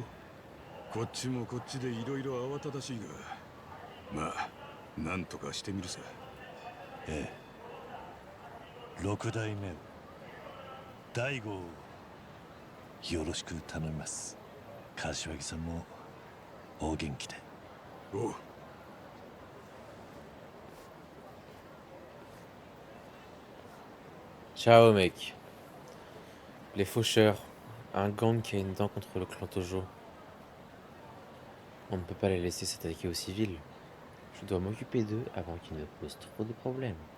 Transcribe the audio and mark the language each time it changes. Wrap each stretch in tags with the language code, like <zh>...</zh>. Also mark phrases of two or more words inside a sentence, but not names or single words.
<ja>こっちもこっちでいろいろ慌ただしいが、まあなんとかしてみるさ。ええ、六代目を大悟をよろしく頼みます。柏木さんもお元気で。おう。</ja> <fr>Ciao mec. Les faucheurs. Un gang qui a une dent contre le clan Tojo. On ne peut pas les laisser s'attaquer aux civils. Je dois m'occuper d'eux avant qu'ils ne posent trop de problèmes.</fr>